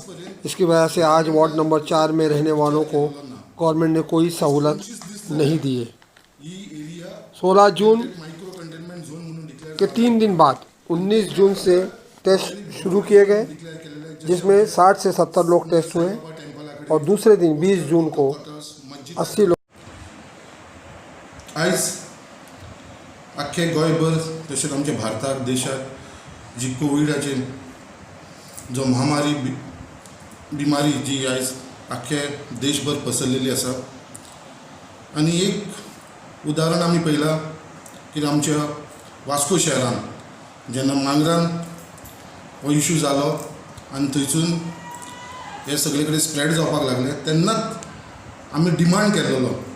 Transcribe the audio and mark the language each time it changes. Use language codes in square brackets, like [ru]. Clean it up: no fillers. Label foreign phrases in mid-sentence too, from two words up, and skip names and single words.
[hi] इसकी वजह से आज वार्ड नंबर 4 में रहने वालों को गवर्नमेंट ने कोई सहूलत नहीं दी है। 16 जून के 3 दिन बाद 19 जून से टेस्ट शुरू किए गए, जिसमें 60 से 70 लोग टेस्ट हुए, और दूसरे दिन 20 जून को 80 लोग। [kok] आयज आख्खे गोंयभर तशेंच आमच्या भारताक देशात जी कोविडाची जो महामारी बिमारी जी आयज आख्खे देशभर पसरलेली आसा, आनी एक उदाहरण आमी पळयलां की आमच्या वास्को शहरान जेन्ना मांगरान हो इशू जालो आनी थंयसून हे सगळे कडेन स्प्रेड जावपाक लागले, तेन्नाच आमी डिमांड केल्लो,